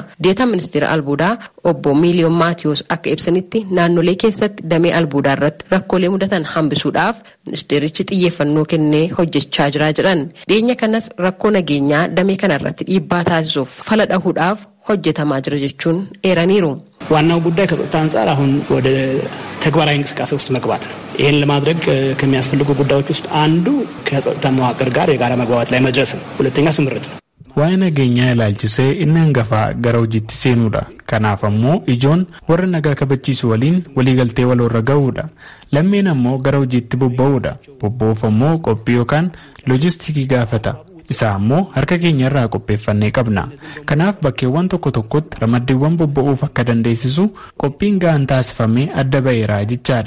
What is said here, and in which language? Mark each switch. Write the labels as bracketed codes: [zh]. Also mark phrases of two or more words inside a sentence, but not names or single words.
[om] Deetaan ministeera albuudaa obbo Miiliyoon Maatiyoos akka ibsanitti naannolee keessatti damee albuudaa irratti rakkoolee mudatan hambisuudhaaf ministeerichi xiyyeeffannoo kennee hojjechaa jira jedhan. Dhiyeenya kanas rakkoo nageenyaa damee kana irratti dhiibbaa taasisuuf fala dhahuudhaaf hojjetamaa jira jechuun eeraniiru. [am] ዋናው ጉዳይ ከጸጥታ አንጻር አሁን ወደ ተግባራዊ እንቅስቃሴ ውስጥ መግባት ነው። ይሄን ለማድረግ ከሚያስፈልጉ ጉዳዮች ውስጥ አንዱ ከጸጥታ መዋቅር ጋር የጋራ መግባባት ላይ መድረስ ነው። ሁለተኛ ስምርት ነው። [om] waa'ee nageenyaa ilaalchisee inni hangafaa gara hojiitti seenuudha. Kanaaf ammoo ijoon warra nagaa kabachiisu waliin waliigaltee waloorra ga'uudha. Lammeen ammoo gara hojiitti bobba'uudha. Bobba'uuf ammoo qophii yookaan loojistikii gaafata. Isaa ammoo harka keenya irraa qopheeffannee qabna. Kanaaf bakkeewwan tokko tokkotti ramaddiiwwan bobba'uuf akka dandeessisu qophiin ga'aan taasifamee adda ba'eera jechaadha.